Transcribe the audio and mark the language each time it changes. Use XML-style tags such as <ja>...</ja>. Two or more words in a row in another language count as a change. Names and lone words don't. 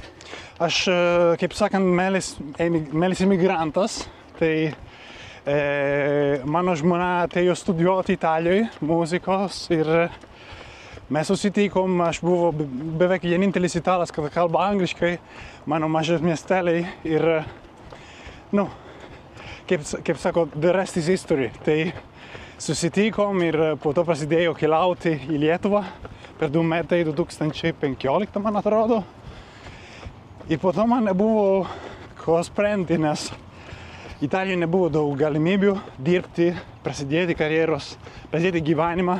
<lt>Aš, kaip sakant, meilės imigrantas, tai mano žmona atėjo studijuoti Italijoje muzikos ir mes susitikom, aš buvau beveik vienintelis italas, kad kalba angliškai, mano mažas miesteliai ir, kaip sako,</lt> <en>the rest is history.</en> <lt>Tai susitikom ir po to prasidėjo keliauti į Lietuvą per 2 metai, 2015, man atrodo. Ir po to man nebuvo ko sprendti, nes Italijoje nebuvo daug galimybių dirbti, prasidėti karjeros, prasidėti gyvenimą.</lt>